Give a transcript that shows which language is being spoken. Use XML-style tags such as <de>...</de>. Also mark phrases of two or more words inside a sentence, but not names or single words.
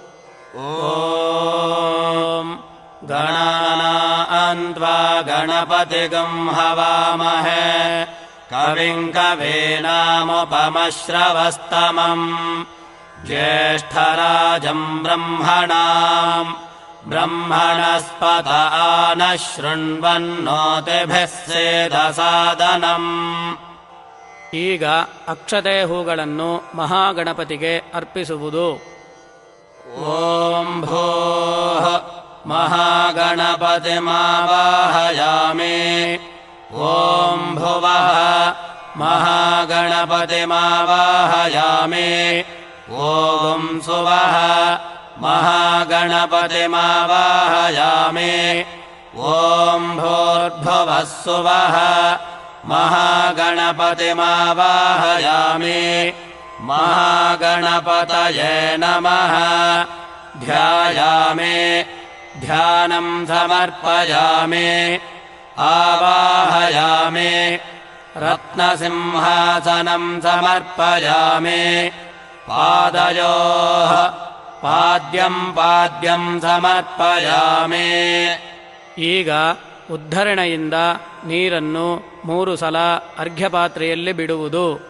<sa>ಓಂ ಗಣಾನಾನ್ವಾ ಗಣಪತಿಗಂ ಹವಾಮಹೇ ಕವಿಂ ಕವೀನಾಮುಪಮಶ್ರವಸ್ತಮಂ ಜ್ಯೇಷ್ಠರಾಜಂ ಬ್ರಹ್ಮಣಾಂ ಬ್ರಹ್ಮಣಸ್ಪತ ಆನಃ ಶೃಣ್ವನ್ನೋತಿಭಿಃ ಸೇದಸಾದನಂ.</sa> <kn>ಈಗ ಅಕ್ಷತೆ ಹೂಗಳನ್ನು ಮಹಾಗಣಪತಿಗೆ ಅರ್ಪಿಸುವುದು.</kn> <sa>ಓಂ ಭೂಃ ಮಹಾಗಣಪತಿಮಾವಾಹಯಾಮಿ. ಓಂ ಭುವಃ ಮಹಾಗಣಪತಿಮಾವಾಹಯಾಮಿ. ಓಂ ಸುವಃ ಮಹಾಗಣಪತಿಮಾವಾಹಯಾಮಿ. ಓಂ ಭೂರ್ಭುವಃ ಸುವಃ ಮಹಾಗಣಪತಿಮಾವಾಹಯಾಮಿ. ಮಹಾಗಣಪತಯೇ ನಮಃ. ಧ್ಯಾಯಾಮಿ ಧ್ಯಾನಂ ಸಮರ್ಪಯಾಮಿ. ಆವಾಹಯಾಮಿ ರತ್ನಸಿಂಹಾಸನಂ ಸಮರ್ಪಯಾಮಿ. ಪಾದಯೋಃ ಪಾದ್ಯಂ ಪಾದ್ಯಂ ಸಮರ್ಪಯಾಮಿ.</sa> <kn>ಈಗ ಉದ್ಧರಣೆಯಿಂದ ನೀರನ್ನು 3 ಸಲ ಅರ್ಘ್ಯಪಾತ್ರೆಯಲ್ಲಿ ಬಿಡುವುದು.</kn>